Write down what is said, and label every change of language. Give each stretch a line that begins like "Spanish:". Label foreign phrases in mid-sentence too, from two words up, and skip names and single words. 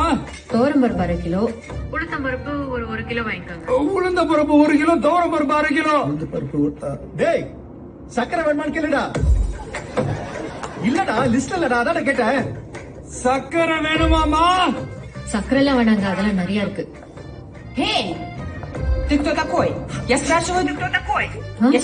Tamil: துவரம் பருப்பு 1/2 கிலோ. உளுத்தம் பருப்பு 1 கிலோ வாங்கிக்கோங்க. உளுந்த பருப்பு 1 கிலோ, துவரம் பருப்பு 1/2 கிலோ. பருப்பு டேய், சக்கரை வேணுமான்னு கேளுடா. இல்லடா, லிஸ்ட் இல்லடா, அதான் கேட்டேன். சக்கரை வேணுமாமா? சக்கரை எல்லாம் வேணாங்க, அதெல்லாம் நிறைய இருக்கு.
Russian: Эй, ты кто такой? Я спрашиваю, ты кто такой? Я